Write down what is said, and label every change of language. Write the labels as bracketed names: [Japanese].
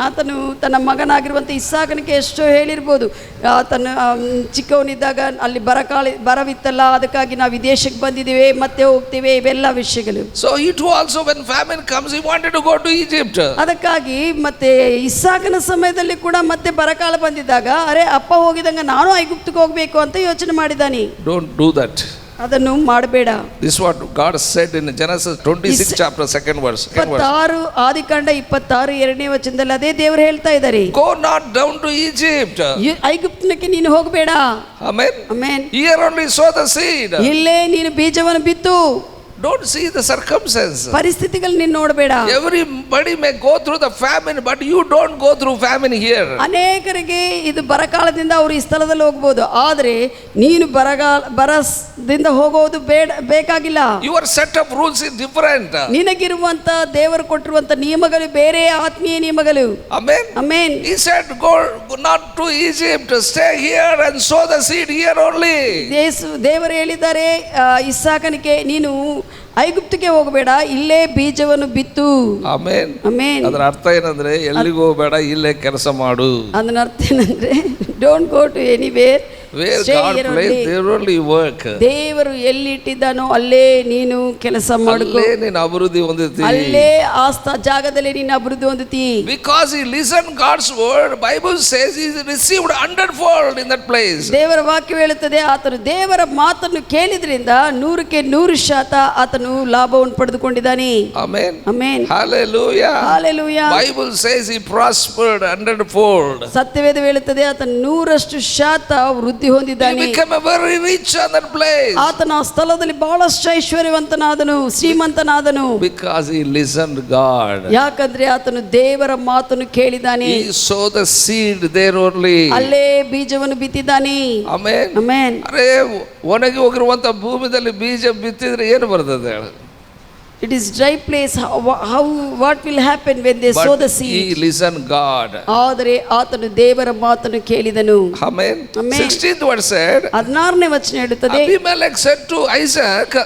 [Kannada] ಆತನು ತನ್ನ ಮಗನಾಗಿರುವಂಥ ಇಸ್ಸಾಕನಿಗೆ ಎಷ್ಟೋ ಹೇಳಿರ್ಬೋದು, ತನ್ನ ಚಿಕ್ಕವನಿದ್ದಾಗ ಅಲ್ಲಿ ಬರವಿತ್ತಲ್ಲ, ಅದಕ್ಕಾಗಿ ನಾವು ವಿದೇಶಕ್ಕೆ ಬಂದಿದ್ದೇವೆ, ಮತ್ತೆ ಹೋಗ್ತೇವೆ, ಇವೆಲ್ಲ ವಿಷಯಗಳು. [English] So it also when famine comes he wanted to go to Egypt. [Kannada] ಅದಕ್ಕಾಗಿ ಮತ್ತೆ ಇಸ್ಸಾಕನ ಸಮಯದಲ್ಲಿ ಕೂಡ ಮತ್ತೆ ಬರಕಾಲ ಬಂದಿದ್ದಾಗ ಅರೆ ಅಪ್ಪ ಹೋಗಿದಂಗ ನಾನು ಐಗುಪ್ತಕ್ಕೆ ಹೋಗ್ಬೇಕು ಅಂತ ಯೋಚನೆ ಮಾಡಿದ್ದಾನೆ. [English] Don't do that. [Kannada] ಅದನ್ನು ಮಾಡಬೇಡ. [English] This what God said in Genesis 26 chapter 2nd verse. [Kannada] 26 ಆದಿಕಾಂಡ 26 2ನೇ ವಚನದಲ್ಲಿ ಅದೇ ದೇವರು ಹೇಳ್ತಾ ಇದ್ದಾರೆ, [English] go not down to Egypt. [Kannada] ಐಗುಪ್ತಕ್ಕೆ ನೀನು ಹೋಗಬೇಡ. [English] Amen. Amen. Here only sow the seed. [Kannada] ಇಲ್ಲೇ ನೀನು ಬೀಜವನ್ನು ಬಿತ್ತು. [English] Don't see the circumstance. [Kannada] ಪರಿಸ್ಥಿತಿಗಳನ್ನು ನೀನು ನೋಡಬೇಡ. [English] Everybody may go through the famine, but you don't go through famine here. [Kannada] ಅನೇಕರಿಗೆ ಇದು ಬರಕಾಲದಿಂದ ಅವರು ಈ ಸ್ಥಳದಲ್ಲಿ ಹೋಗಬಹುದು, ಆದರೆ ನೀನು ಬರದಿಂದ ಹೋಗೋದು ಬೇಕಾಗಿಲ್ಲ. [English] Your set of rules is different. [Kannada] ನಿನಗಿರುವಂತ ದೇವರು ಕೊಟ್ಟಿರುವಂತ ನಿಯಮಗಳು ಬೇರೆ, ಆತ್ಮೀಯ ನಿಯಮಗಳು. [English] Amen. Amen. He said, go not to Egypt, stay here and sow the seed here only. [Kannada] ದೇವರು ಹೇಳಿದ್ದಾರೆ ಇಸ್ಸಾಕನಿಗೆ, ನೀನು ಐಗುಪ್ತಕ್ಕೆ ಹೋಗಬೇಡ, ಇಲ್ಲೇ ಬೀಜವನ್ನು ಬಿತ್ತು. ಆಮೇನ್. ಆಮೇನ್. ಅದರ ಅರ್ಥ ಏನಂದ್ರೆ ಎಲ್ಲಿಗೂ ಹೋಗಬೇಡ, ಇಲ್ಲೇ ಕೆಲಸ ಮಾಡು. ಅದರ ಅರ್ಥ ಏನಂದ್ರೆ [English] Don't go to anywhere, where God placed there only work. [Kannada] ದೇವರು ಎಲ್ಲಿ ಇಟ್ಟಿದ್ದಾನೋ ಅಲ್ಲೇ ನೀನು ಕೆಲಸ ಮಾಡಿಕೊ, ಅಲ್ಲೇ ನೀನು ಅಭಿವೃದ್ಧಿ ಹೊಂದುತ್ತಿ, ಅಲ್ಲೇ ಆ ಜಾಗದಲ್ಲಿ ನೀನು ಅಭಿವೃದ್ಧಿ ಹೊಂದುತ್ತಿ. [English] Because he listened God's word, Bible says he received 100-fold in that place. [Kannada] ದೇವರ ವಾಕ್ಯ ಹೇಳುತ್ತದೆ, ಆತನು ದೇವರ ಮಾತನ್ನು ಕೇಳಿದ್ರಿಂದ 100ಕ್ಕೆ 100% ಆತನು ಲಾಭವನ್ನು ಪಡೆದುಕೊಂಡಿದ್ದಾನೆ. Amen. Amen. [English] Hallelujah. Hallelujah. Bible says he prospered 100-fold. [Kannada] ಸತ್ಯವೇದ ಹೇಳುತ್ತದೆ ಆತನು 100% ವೃದ್ಧಿ ಹೊಂದಿದ್ದಾನೆ. [English] He became very rich on that place. [Kannada] ಆತನ ಆ ಸ್ಥಳದಲ್ಲಿ ಬಹಳಷ್ಟು ಐಶ್ವರ್ಯವಂತನಾದನು, ಶ್ರೀಮಂತನಾದನು. [English] Because he listened God. [Kannada] ಯಾಕಂದ್ರೆ ಆತನು ದೇವರ ಮಾತನ್ನು ಕೇಳಿದ್ದಾನೆ. [English] He sowed the seed there only. [Kannada] ಅಲ್ಲೇ ಬೀಜವನ್ನು ಬಿತ್ತಿದ್ದಾನೆ. ಆಮೆನ್. ಆಮೆನ್. ಅರೆ ಒಣಗಿ ಹೋಗಿರುವಂತ ಭೂಮಿಯಲ್ಲಿ ಬೀಜ ಬಿತ್ತಿದ್ರೆ ಏನು ಬರ್ತದೆ ಹೇಳು? [English] It is dry place. What will happen when they sow the seed? He listened God. [Kannada] ಆದರೆ ಆತನು ದೇವರ ಮಾತನ್ನು ಕೇಳಿದನು. [English] Amen. Amen. 16th verse said, [Kannada] 16ನೇ ವಚನ ಹೇಳುತ್ತದೆ, [English] Abimelech said to Isaac,